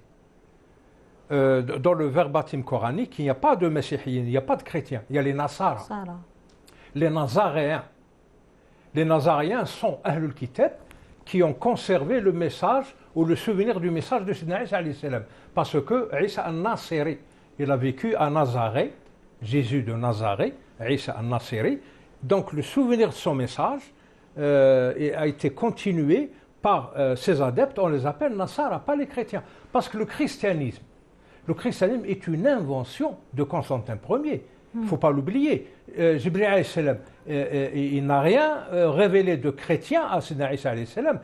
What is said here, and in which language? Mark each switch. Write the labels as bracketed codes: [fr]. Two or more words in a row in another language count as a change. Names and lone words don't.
[fr] Dans le verbatim coranique, il n'y a pas de messihiyin, il n'y a pas de chrétiens, il y a les Nasara. Les Nazaréens. Les Nazaréens sont [ar] أهل الكتاب [fr] qui ont conservé le message ou le souvenir du message de [ar] سيدنا عيسى عليه السلام. [fr] Parce que Isa al-Nasiri, il a vécu à Nazareth, Jésus de Nazareth, Isa al-Nasiri. Donc le souvenir de son message a été continué par ses adeptes, on les appelle Nasara, pas les chrétiens. Parce que le christianisme est une invention de Constantin Ier. Il ne faut pas l'oublier. Jibril [ar] عليه السلام, [fr] il n'a rien révélé de chrétien à [ar] سيدنا عيسى عليه السلام.